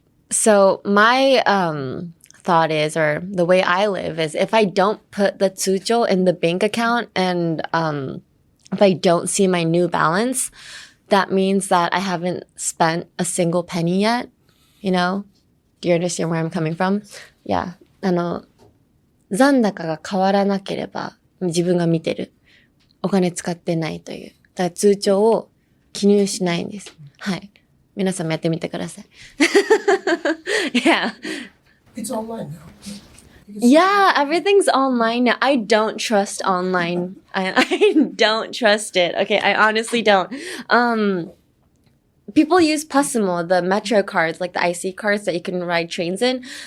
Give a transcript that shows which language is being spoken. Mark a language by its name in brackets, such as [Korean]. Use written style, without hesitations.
[English] So my thought is, or the way I live is, if I don't put the tsucho in the bank account and if I don't see my new balance, that means that I haven't spent a single penny yet. You know? Do you understand where I'm coming from? Yeah. [Japanese] 残高が変わらなければ自分が見てる。お金使ってないという。だから通帳を記入しないんです。はい。皆さんもやってみてください。 [English] Yeah. It's online now. Yeah, everything's online now. I don't trust online. I don't trust it. Okay, I honestly don't. People use Passimo, the metro cards, like the IC cards that you can ride trains in.